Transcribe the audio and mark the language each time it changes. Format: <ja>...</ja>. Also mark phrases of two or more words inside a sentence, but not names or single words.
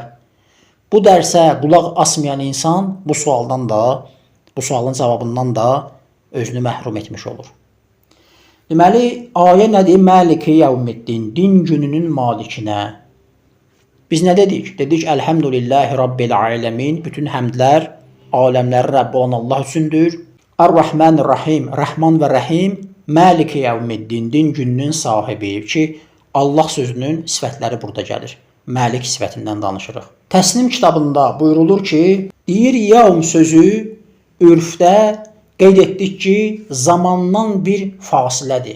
<az>Bu dərsə qulaq asmayan insan bu sualdan da, bu sualın cavabından da özünü məhrum etmiş olur. Deməli, ayə nədir?</az> <ar>مالك يوم الدين,</ar> <az>din gününün malikinə. Biz nə dedik? Dedik,</az> <ar>الحمد لله رب العالمين,</ar> <az>bütün həmdlər aləmlərin Rəbbi olan Allah üçündür.</az> <ar>الرحمن الرحيم,</ar> <az>Rəhman və Rəhim,</az> <ar>مالك يوم الدين,</ar> <az>din gününün sahibi ki, Allah sözünün sifətləri burada gəlir. Məlik sifətindən danışırıq. Təsnim kitabında buyurulur ki, deyir, yevm sözü ürfdə qeyd etdik ki, zamandan bir fasilədir.</az>